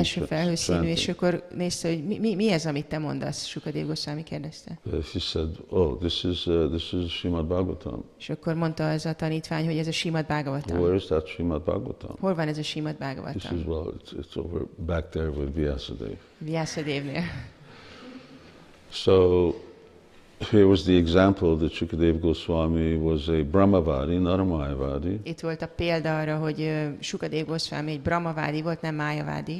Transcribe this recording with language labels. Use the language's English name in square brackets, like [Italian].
[Hungarian] Eső felhőszínű, és akkor nézte, hogy mi ez, amit te mondasz? Shukadev Goswami kérdezte. [English] He said, this is Srimad Bhagavatam. [Hungarian] És akkor mondta az a tanítvány, hogy ez a Srimad Bhagavatam. [English] Where is that Srimad Bhagavatam? [Hungarian] Hol van ez a Srimad Bhagavatam? [English] He says, well, it's over back there with Vyasadeva. [Hungarian] Vyasadevnél. [English] So here was the example that Shukadeva Goswami was a Brahmavadi, not a Mayavadi. [Hungarian] Itt volt a példa arra, hogy Sukadeva Goswami egy brahmavádi volt, nem májavádi.